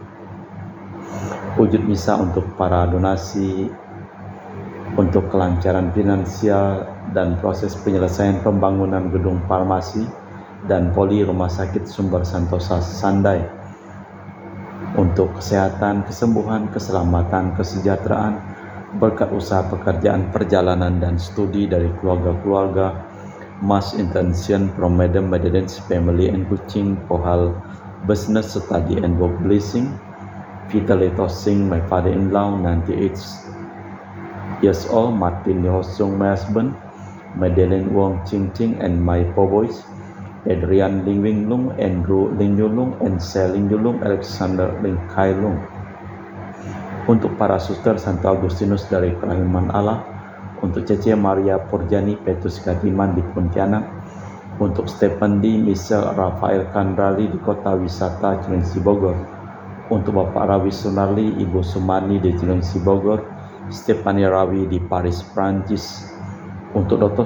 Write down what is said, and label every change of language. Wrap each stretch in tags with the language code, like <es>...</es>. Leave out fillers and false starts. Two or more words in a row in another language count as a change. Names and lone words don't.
<id>Wujud misa untuk para donasi untuk kelancaran finansial dan proses penyelesaian pembangunan gedung farmasi dan poli Rumah Sakit Sumber Santosa Sandai, untuk kesehatan, kesembuhan, keselamatan, kesejahteraan, berkat usaha pekerjaan, perjalanan, dan studi dari keluarga-keluarga</id> <en>Mass Intention from Madam Madeline's Family and Kuching, Pohal Business Study and Work Blessing, Vitaly Tossing, my father-in-law, 98 years old, Martin Yosung, my husband, Madeline Wong Ching Ching, and my four boys, Adrian Ling Wing Lung, Andrew Ling Yulung, and Sel Ling Yulung, Alexander Ling Kai Lung.</en> <id>Untuk para suster Santo Agustinus dari Kerahiman Allah, untuk Cece Maria Purjani Petrus Gatiman di Pontianak, untuk Stephen D. Michelle Rafael Kandrali di Kota Wisata Cilengsi Bogor, untuk Bapak Rawi Sunarli, Ibu Sumani di Cilengsi Bogor, Stefania Rawi di Paris, Prancis, untuk Dr.</id>